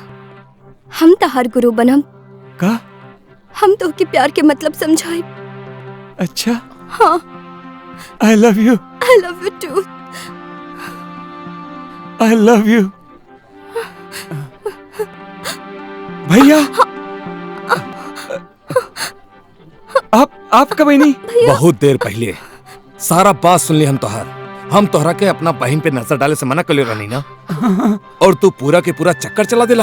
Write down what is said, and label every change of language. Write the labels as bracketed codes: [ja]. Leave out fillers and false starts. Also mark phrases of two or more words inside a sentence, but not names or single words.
[bho] हम तो हर गुरु बनम। का? हम तो के प्यार के मतलब समझाए। अच्छा, हाँ, [en] I love you. I love you too. I love you. [bho] भैया, आप कब आई नहीं? बहुत देर पहले सारा बात सुन ली हम तोहर। हम तोहरा के अपना बहन पे नजर डाले से मना कर ले रही ना, और तू पूरा के पूरा चक्कर चला दिला।